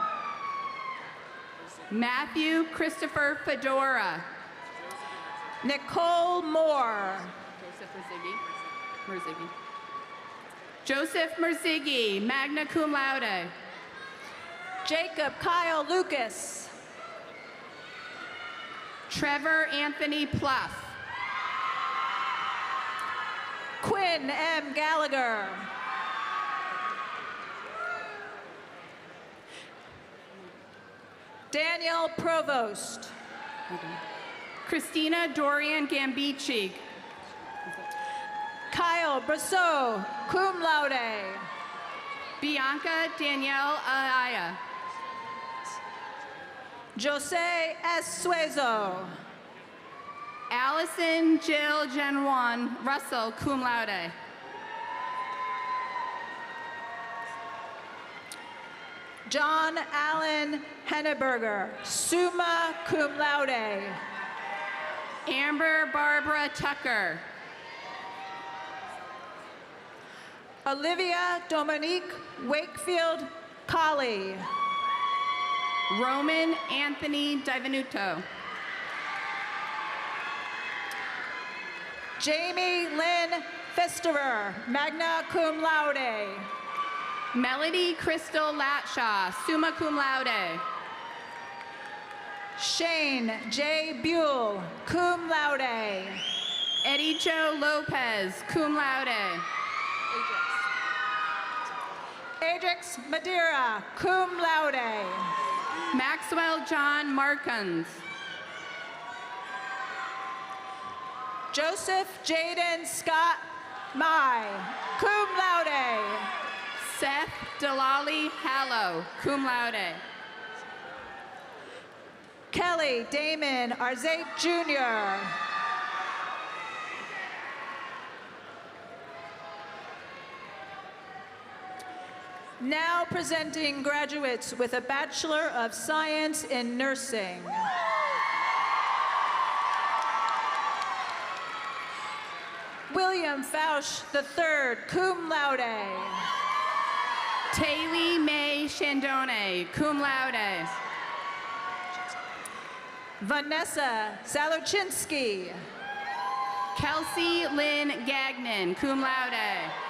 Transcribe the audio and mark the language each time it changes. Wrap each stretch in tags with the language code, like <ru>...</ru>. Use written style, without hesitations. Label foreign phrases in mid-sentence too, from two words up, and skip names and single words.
<en>Matthew Christopher Fedora. Nicole Moore. Joseph Merzigi,</en> <la>magna cum laude.</la> <en>Jacob Kyle Lucas. Trevor Anthony Pluff. Quinn M. Gallagher. Daniel Provost. Christina Dorian Gambici. Kyle Brasseau,</en> <la>cum laude.</la> <en>Bianca Danielle Alaya. Jose S. Suezo. Allison Jill Genwan Russell,</en> <la>cum laude.</la> <en>John Allen Henneberger,</en> <la>summa cum laude.</la> <en>Amber Barbara Tucker. Olivia Dominique Wakefield Colley. Roman Anthony Divenuto. Jamie Lynn Fisterer,</en> <la>magna cum laude.</la> <en>Melody Crystal Latshaw,</en> <la>summa cum laude.</la> <en>Shane J. Buell,</en> <la>cum laude.</la> <en>Eddie Joe Lopez,</en> <la>cum laude.</la> <en>Adrix Madeira,</en> <la>cum laude.</la> <en>Maxwell John Markins. Joseph Jaden Scott Mai,</en> <la>cum laude.</la> <en>Seth Delali Hallow,</en> <la>cum laude.</la> <en>Kelly Damon Arzate Jr. Now presenting graduates with a Bachelor of Science in Nursing. William Fausch III,</en> <la>cum laude.</la> <en>Taylor May Shandone,</en> <la>cum laude.</la> <en>Vanessa Saluchinski. Kelsey Lynn Gagnon,</en> <la>cum laude.</la>